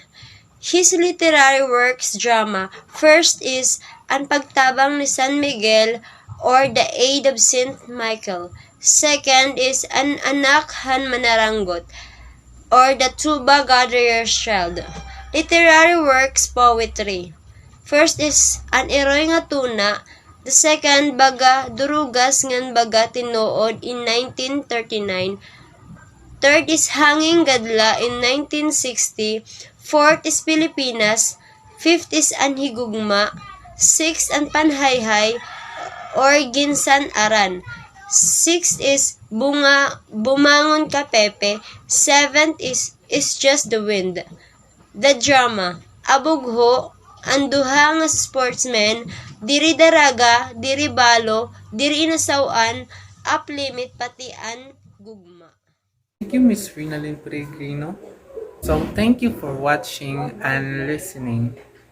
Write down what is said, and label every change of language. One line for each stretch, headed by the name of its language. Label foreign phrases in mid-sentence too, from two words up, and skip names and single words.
English: His literary works drama first is Ang Pagtabang ni San Miguel or The Aid of Saint Michael. Second is An Anak Han Manaranggot or The Tuba Gatherer's Child. Literary works poetry. First is An Eroy nga Tuna. The second Baga Durugas ngan Baga Tinuod in 1939. Third is Hanging Gadla in 1960. Fourth is Pilipinas. Fifth is Anhigugma. Sixth An Panhayhay or Ginsan Aran. Sixth is Bumangon Ka Pepe. Seventh is Just the Wind. The drama
Waray: Abugho, ang duha nga sportsmen, diri daraga, diri balo, diri inasawan, up limit pati an gugma.
English: Thank you, Miss Rinalyn Peregrino. So, thank you for watching and listening.